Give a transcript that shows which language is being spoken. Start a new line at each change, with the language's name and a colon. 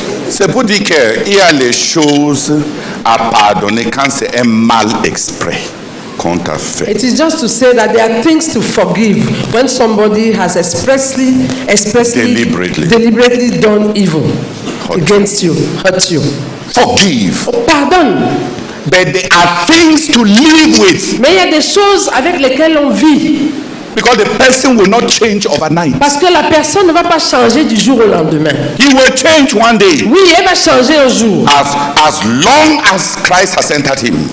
French: C'est pour dire qu'il y a les choses à pardonner quand c'est un mal exprès qu'on t'a fait.
English: It is just to say that there are things to forgive when somebody has expressly deliberately done evil against you, hurt you. Forgive.
French: Pardonne.
English: But there are things to live with.
French: Mais il y a des choses avec lesquelles on vit.
English: Because the person will not change overnight.
French: Parce que la personne ne va pas changer du jour au lendemain.
English: He will change one day.
French: Oui, elle va changer un jour.
English: As long as Christ has entered him.